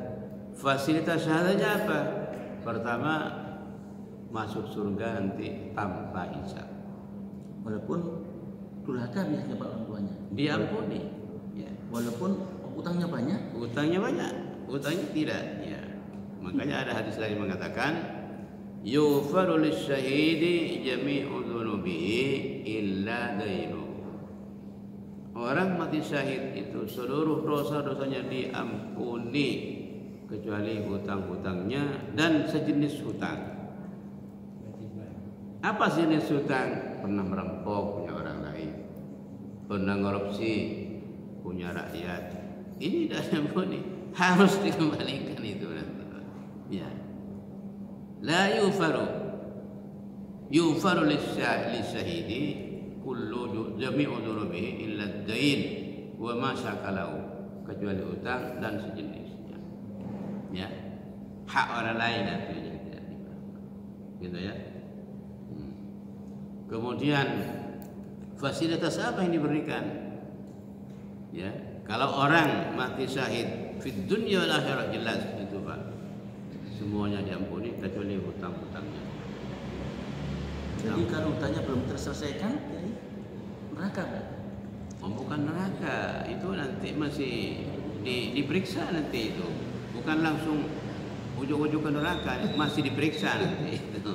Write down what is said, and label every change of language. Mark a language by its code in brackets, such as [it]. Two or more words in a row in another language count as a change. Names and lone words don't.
[id] Fasilitas syahadanya apa? Pertama, masuk surga nanti tanpa hisab. Walaupun durhaka biasanya Pak orang tuanya. Diampuni. Ya. Walaupun utangnya banyak. Utangnya banyak, utangnya tidak. Ya. Makanya ada hadis lain mengatakan, [ar] يغفر للشهيد جميع ذنوبه إلا الدين. [id] Orang mati syahid itu seluruh dosa-dosanya diampuni kecuali hutang-hutangnya dan sejenis hutang. Apa sejenis hutang? Pernah merampok punya orang lain, pernah korupsi punya rakyat. Ini tidak diampuni, harus dikembalikan itu nanti. Ya. [ar] لا يغفر للشهيد كل جميع ذنوبه إلا الدين وما شاكله, [id] kecuali utang dan sejenisnya. Ya. Hak orang lain itu yang tidak dimaafkan. Gitu ya. Kemudian fasilitas apa yang diberikan? Ya, kalau orang mati syahid [ar] في الدنيا والآخرة, [id] jelas itu Pak. Semuanya diampuni kecuali hutang-hutangnya. Jadi kalau hutangnya belum terselesaikan, jadi neraka. Oh, bukan neraka, itu nanti masih diperiksa nanti itu. Bukan langsung ujuk-ujuk ke neraka, masih diperiksa nanti itu.